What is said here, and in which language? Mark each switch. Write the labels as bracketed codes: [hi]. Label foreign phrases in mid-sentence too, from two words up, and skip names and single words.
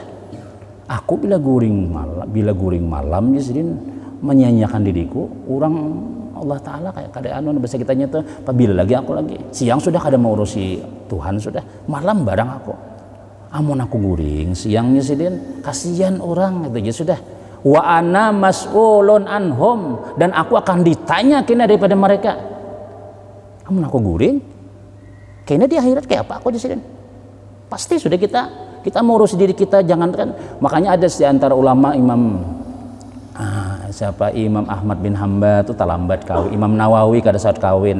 [bjn] Aku bila guring malam ya Sidin menyanyiakan diriku, orang Allah Ta'ala kayak kada anu bahasa kitanya tuh apabila lagi aku lagi siang sudah kada mau urusi Tuhan sudah malam barang aku amun aku guring siangnya Sidin kasihan orang gitu ya sudah [ar] وأنا مسؤول عنهم [bjn] dan aku akan ditanya kena daripada mereka Amun aku guring, kayaknya di akhirat kayak apa aku di sini? Pasti sudah kita mau urus diri kita, jangankan. Makanya ada di antara ulama Imam Imam Ahmad bin Hambal itu talambat kawin, Imam Nawawi kada saat kawin.